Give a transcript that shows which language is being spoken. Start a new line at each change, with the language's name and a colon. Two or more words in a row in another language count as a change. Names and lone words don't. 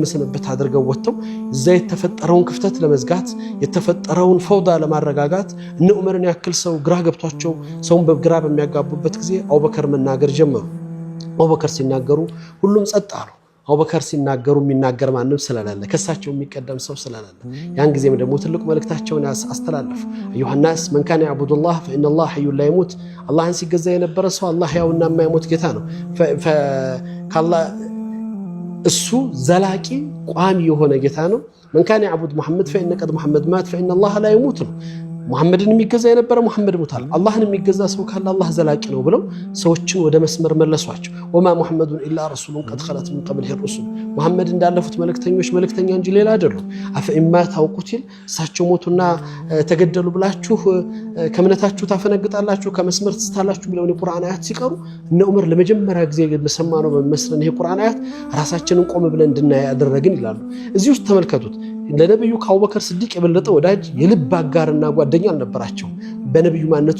Amharic: ስንብት አድርገው ወጥተው እዛ የተፈጠረውን ክፍተት ለመዝጋት የተፈጠረውን ፈውዳ ለማረጋጋት እነ ዑመርን ያክል ሰው ግራ ገብቷቸው ሰውን በግራ በሚያጋቡበት ጊዜ አቡበከር መናገር ጀመሩ አቡበከር ሲናገሩ ሁሉም ጸጥ አሉ አቡበከር ሲናገሩ የሚናገር ማንም ስለሌለ ከሳቸው የሚቀደም ሰው ስለሌለ ያን ጊዜም ደግሞ ትልቁ መልእክታቸውን አስተላለፉ አዩሃ
Arabic: الناس من كان يعبد الله فإن الله حي لا يموت
Amharic: አላህን ሲገዛ የነበረ ሰው አላህ ያውና የማይሞት ጌታ ነው ከአላህ እሱ ዘላቂ ቋሚ የሆነ ጌታ ነው
Arabic: من كان يعبد محمد فإن قد محمد مات فإن الله لا يموت
Amharic: ሙሐመድን የሚገዛ የነበረ ሙሐመድ ሞታል አላህን የሚገዛ ሰው ካለ አላህ ዘላቂ ነው ብለው ሰዎችን ወደ መስመር መለሷቸው
Arabic: وما محمد إلا رسول قد خلت من قبله الرسل
Amharic: ሙሐመድ እንዳለፉት መልእክተኞች መልእክተኛ እንጂ ሌላ አይደሉም
Arabic: أفإن مات أو قتل
Amharic: እሳቸው ሞቱና ተገደሉ ብላችሁ ከእምነታችሁ ታፈነግጣላችሁ ከመስመር ትስታላችሁ ብለው የቁርአን አያት ሲቀሩ እነ ዑመር ለመጀመሪያ ጊዜ በሰማነው በመስለን ይሄ ቁርአን አያት ራሳችንን ቆም ብለን እንድናይ ያደረግን ይላሉ እዚህ ውስጥ ተመልከቱት ለነብዩ ከአቡበከር ሲዲቅ የበለጠ ወዳጅ የልብ አጋርና ጓደኛ አልነበራቸው በነብዩ ማንነት